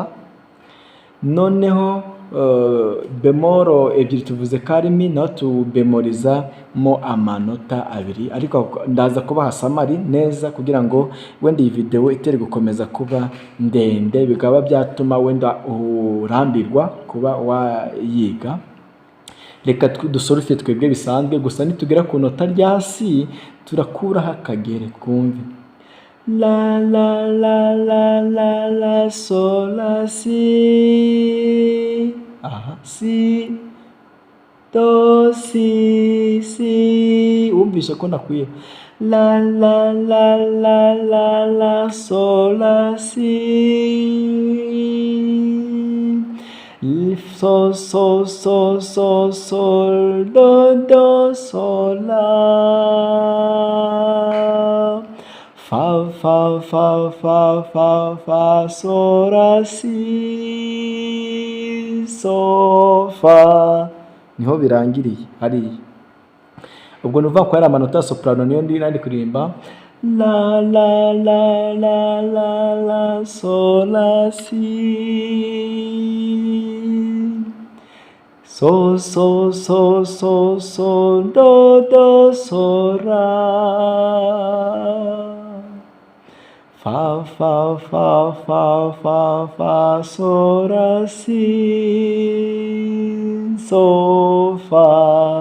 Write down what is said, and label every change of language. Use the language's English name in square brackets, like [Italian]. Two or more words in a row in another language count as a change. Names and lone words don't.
[Kinyarwanda] Noneho bemol ebyiri tuvuze karimi, naho tubemoriza mo amanota abiri, ariko ndaza kubaha samari neza kugira ngo wenda iyi video itere gukomeza kuba ndende, bikaba byatuma wenda urambirwa kuba wayiga. Reka dusolfe twebwe bisanzwe, gusa nitugera ku nota rya si turakuraho akagere twumve. La la la la la la sol la si, aha si do si si, umvisha ko nakwiye. La la la la la la sol la si, so so so so sol do do sol la, fa fa fa fa fa fa so la si so fa. Niho birangiriye hariya. ubwo nuvuga ko ari amanota ya soprano niyo ndi kuririmba la la la la la la sol la si so so so so so do do so ra fa fa fa fa fa fa so ra si so fa.